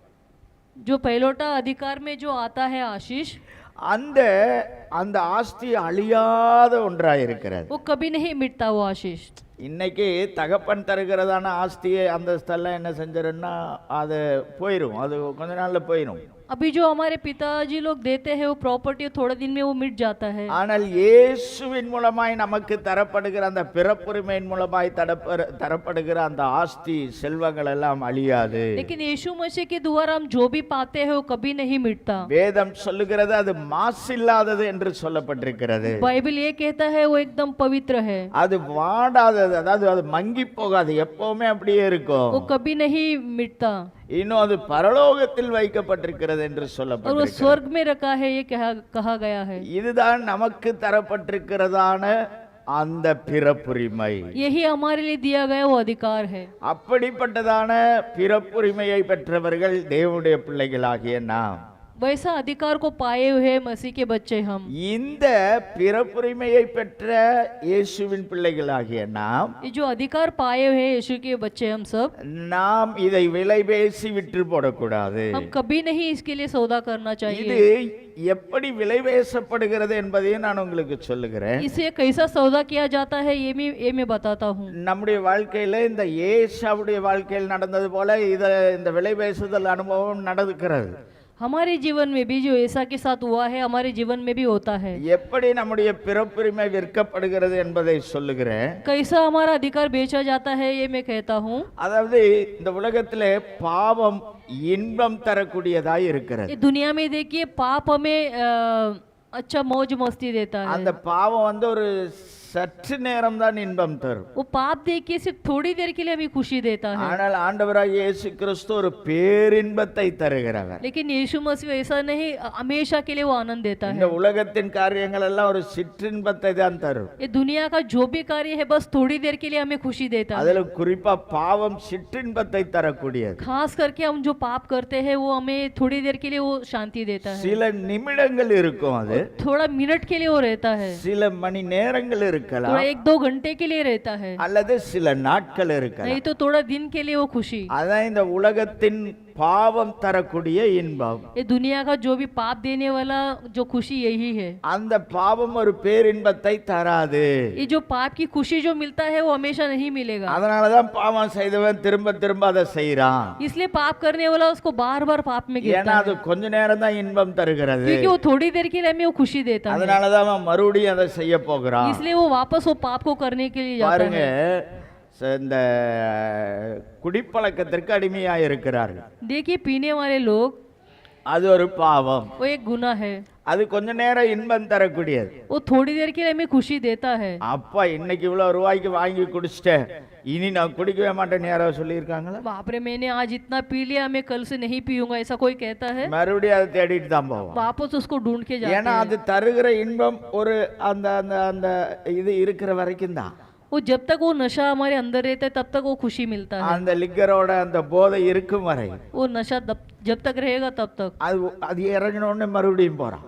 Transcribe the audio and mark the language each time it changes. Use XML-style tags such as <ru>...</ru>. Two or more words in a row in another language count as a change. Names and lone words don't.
<hi>जो पहलोटा अधिकार में जो आता है आशीष,</hi> <ta>அந்த அந்த ஆஸ்தி அழியாத ஒன்றாயிருக்கிறது.</ta> <hi>वो कभी नहीं मिटता वो आशीष।</hi> <ta>இன்னைக்கு தகப்பன் தருகிறதான ஆஸ்தியை அந்த ஸ்தலம் என்ன செஞ்சிருன்னா அது போயிடும், அது கொஞ்ச நாள்ல போயிடும்.</ta> <hi>अभी जो हमारे पिताजी लोग देते हैं वो प्रॉपर्टी थोड़े दिन में वो मिट जाता है,</hi> <ta>ஆனால் இயேசுவின் மூலமாய் நமக்கு தரப்படுகிற அந்த பிறப்புரிமையின் மூலமாய் தரப்படுகிற அந்த ஆஸ்தி செல்வங்கள் எல்லாம் அழியாது.</ta> <hi>लेकिन यीशु मसीह के द्वारा हम जो भी पाते हैं वो कभी नहीं मिटता।</hi> <ta>வேதம் சொல்லுகிறது அது மாசில்லாதது என்று சொல்லப்பட்டிருக்கிறது.</ta> <hi>बाइबल ये कहता है वो एकदम पवित्र है,</hi> <ta>அது வாடாதது, அதாவது அது மங்கி போகாது, எப்பவுமே அப்படியே இருக்கும்.</ta> <hi>वो कभी नहीं मिटता,</hi> <ta>இன்னும் அது பரலோகத்தில் வைக்கப்பட்டிருக்கிறது என்று</ta> <hi>और वो</hi> <ta>சொல்லப்பட்டிருக்கிறது.</ta> <hi>स्वर्ग में रखा है ये कहा गया है।</hi> <ta>இதுதான் நமக்கு தரப்பட்டிருக்கிறதான அந்த பிறப்புரிமை.</ta> <hi>यही हमारे लिए दिया गया वो अधिकार है।</hi> <ta>அப்படிப்பட்டதான பிறப்புரிமையை பெற்றவர்கள் தேவனுடைய பிள்ளைகளாகிய நாம்.</ta> <hi>वैसा अधिकार को पाए हुए मसीह के बच्चे हम,</hi> <ta>இந்த பிறப்புரிமையை பெற்ற இயேசுவின் பிள்ளைகளாகிய நாம்,</ta> <hi>ये जो अधिकार पाए हुए यीशु के बच्चे हम सब,</hi> <ta>நாம் இதை விலை பேசி விற்று போடக்கூடாது.</ta> <hi>हम कभी नहीं इसके लिए सौदा करना</hi> <ta>இது</ta> <hi>चाहिए।</hi> <ta>எப்படி விலை பேசப்படுகிறது என்பதையும் நான் உங்களுக்கு சொல்லுகிறேன்.</ta> <hi>इसे कैसा सौदा किया जाता है ये मैं बताता हूँ।</hi> <ta>நம்முடைய வாழ்க்கையில இந்த ஏசாவுடைய வாழ்க்கையில் நடந்தது போல இந்த விலை பேசுதல் அனுபவம் நடக்கிறது.</ta> <hi>हमारे जीवन में भी जो ऐसा के साथ हुआ है हमारे जीवन में भी होता है।</hi> <ta>எப்படி நம்முடைய பிறப்புரிமை விற்கப்படுகிறது என்பதை சொல்லுகிறேன்.</ta> <hi>कैसा हमारा अधिकार बेचा जाता है ये मैं कहता हूँ।</hi> <ta>அதாவது இந்த உலகத்திலே பாவம் இன்பம் தரக்கூடியதாய் இருக்கிறது.</ta> <hi>ये दुनिया में देखिए पाप हमें अच्छा मौज मस्ती देता है।</hi> <ta>அந்த பாவம் வந்து ஒரு சற்று நேரம் தான் இன்பம் தரும்.</ta> <hi>वो पाप देखिए सिर्फ थोड़ी देर के लिए हमें खुशी देता है,</hi> <ta>ஆனால் ஆண்டவராகிய இயேசு கிறிஸ்து ஒரு பேரின்பத்தை தருகிறவர்.</ta> <hi>लेकिन यीशु मसीह ऐसा नहीं, हमेशा के लिए वो आनंद देता</hi> <ta>இந்த</ta> <hi>है।</hi> <ta>உலகத்தின் காரியங்கள் எல்லாம் ஒரு சிற்றின்பத்தை தான் தரும்.</ta> <hi>ये दुनिया का जो भी कार्य है बस थोड़ी देर के लिए हमें खुशी देता है।</hi> <ta>அதுல குறிப்பா பாவம் சிற்றின்பத்தை தரக்கூடியது.</ta> <hi>खास करके हम जो पाप करते हैं वो हमें थोड़ी देर के लिए वो शांति देता है,</hi> <ta>சில நிமிடங்கள் இருக்கும், அது</ta> <hi>थोड़ा मिनट के लिए वो रहता है,</hi> <ta>சில மணி நேரங்கள் இருக்கலாம்,</ta> <hi>थोड़ा 1-2 घंटे के लिए रहता है,</hi> <ta>அல்லது சில நாட்கள் இருக்கலாம்.</ta> <hi>नहीं तो थोड़ा दिन के लिए वो खुशी।</hi> <ta>அதான் இந்த உலகத்தின் பாவம் தரக்கூடிய இன்பம்.</ta> <hi>ये दुनिया का जो भी पाप देने वाला जो खुशी यही है।</hi> <ta>அந்த பாவம் ஒரு பேரின்பத்தை தராது.</ta> <hi>ये जो पाप की खुशी जो मिलता है वो हमेशा नहीं मिलेगा,</hi> <ta>அதனாலதான் பாவம் செய்தவன் திரும்ப திரும்ப அதை செய்யறான்.</ta> <hi>इसलिए पाप करने वाला उसको बार बार पाप में गिरता</hi> <ta>ஏன்னா அது</ta> <hi>है,</hi> <ta>கொஞ்ச நேரம் தான் இன்பம் தருகிறது.</ta> <hi>क्योंकि वो थोड़ी देर के लिए हमें वो खुशी देता है,</hi> <ta>அதனாலதான் அவன் மறுபடியும் அதை செய்ய போகிறான்.</ta> <hi>इसलिए वो वापस वो पाप को करने के लिए जाता</hi> <ta>பாருங்க,</ta> <hi>है।</hi> <ta>இந்த குடிப்பழக்கத்திற்கு அடிமையா இருக்கிறார்கள்.</ta> <hi>देखिए पीने वाले लोग,</hi> <ta>அது ஒரு பாவம்.</ta> <hi>वो एक गुनाह है,</hi> <ta>அது கொஞ்ச நேரம் இன்பம் தரக்கூடியது.</ta> <hi>वो थोड़ी देर के लिए हमें खुशी देता है।</hi> <ta>அப்பா இன்னைக்கு இவ்வளவு ரூபாய்க்கு வாங்கி குடிச்சிட்டேன், இனி நான் குடிக்கவே மாட்டேன்னு யாராவது சொல்லியிருக்காங்களா?</ta> <hi>बाप रे मैंने आज इतना पी लिया मैं कल से नहीं पीऊंगा, ऐसा कोई कहता है?</hi> <ta>மறுபடியும் அதை தேடிட்டு தான் போவோம்.</ta> <hi>वापस उसको ढूंढ के जाते</hi> <ta>ஏன்னா</ta> <hi>हैं,</hi> <ta>அது தருகிற இன்பம் ஒரு அந்த அந்த அந்த இது இருக்கிற வரைக்கும் தான்.</ta> <hi>वो जब तक वो नशा हमारे अंदर रहता है तब तक वो खुशी मिलता है।</hi> <ta>அந்த லிக்கரோட அந்த போதை இருக்கும் வரை</ta> <hi>वो नशा जब तक रहेगा तब तक।</hi> <ta>அது அது இறங்கின உடனே மறுபடியும் போறான்,</ta>